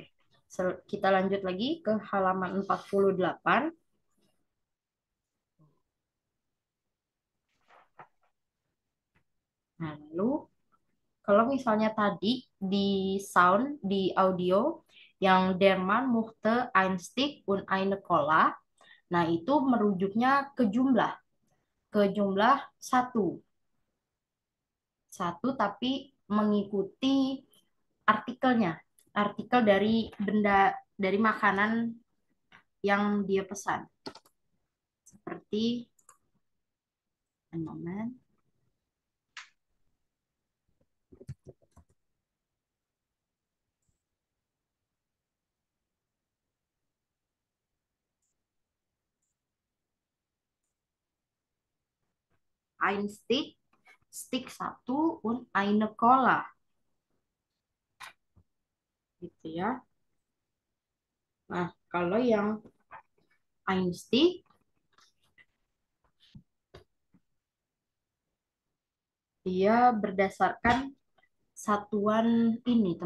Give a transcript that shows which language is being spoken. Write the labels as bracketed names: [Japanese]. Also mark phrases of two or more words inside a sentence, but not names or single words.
[Indonesian] Kita lanjut lagi ke halaman 48. Nah, lalu kalau misalnya tadi di sound, di audio, yang [German] der Mann mochte ein Stick und eine Cola, [Indonesian] nah itu merujuknya ke jumlah satu. Satu tapi mengikuti artikelnya, artikel dari benda, dari makanan yang dia pesan. Seperti, [English] one moment. [German] Ein Stick, [Indonesian] stick satu, [German] und eine Cola. [Indonesian] Gitu ya. Nah, kalau yang [German] ein Stick, [Indonesian] dia berdasarkan satuan ini, teman-teman, apa?